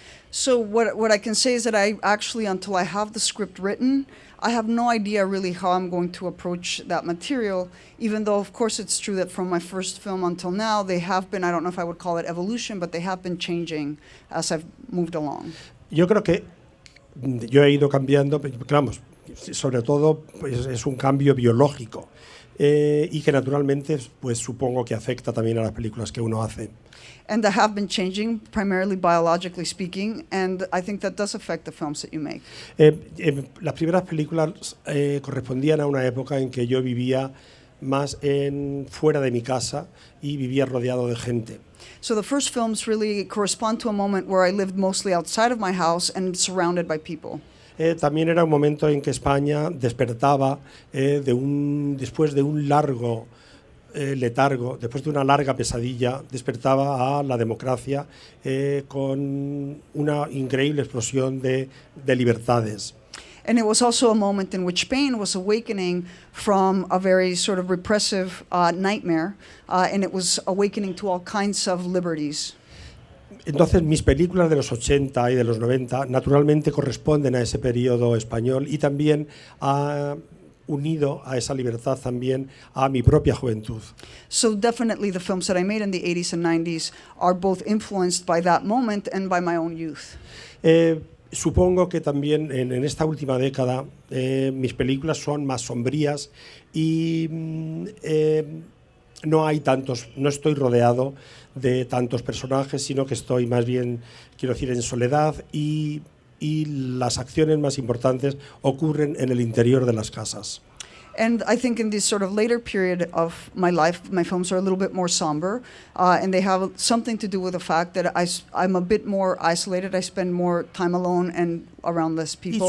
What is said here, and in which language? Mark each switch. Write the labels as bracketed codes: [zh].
[en] So what I can say is that I actually, until I have the script written, I have no idea really how I'm going to approach that material, even though, of course, it's true that from my first film until now, they have been, I don't know if I would call it evolution, but they have been changing as I've moved along. [es] Yo creo que yo he ido cambiando, claro, sobre todo pues, es un cambio biológico y que naturalmente pues, supongo que afecta también a las películas que uno hace. [en] And they have been changing, primarily biologically speaking, and I think that does affect the films that you make. [es] Las primeras películas correspondían a una época en que yo vivía más fuera de mi casa y vivía rodeado de gente. [en] So the first films really correspond to a moment where I lived mostly outside of my house and surrounded by people. [es] También era un momento en que España despertaba después de un largo letargo, después de una larga pesadilla, despertaba a la democracia con una increíble explosión de libertades. [en] And it was also a moment in which Spain was awakening from a very sort of repressive nightmare, and it was awakening to all kinds of liberties. [es] Entonces, mis películas de los 80 y de los 90 naturalmente corresponden a ese periodo español y también unido a esa libertad también a mi propia juventud. [en] So definitely the films that I made in the 80s and 90s are both influenced by that moment and by my own youth. [es] Supongo que también en esta última década mis películas son más sombrías y no estoy rodeado de tantos personajes, sino que estoy más bien, quiero decir, en soledad y las acciones más importantes ocurren en el interior de las casas. [en] And I think in this sort of later period of my life, my films are a little bit more somber, and they have something to do with the fact that I'm a bit more isolated. I spend more time alone and around less people.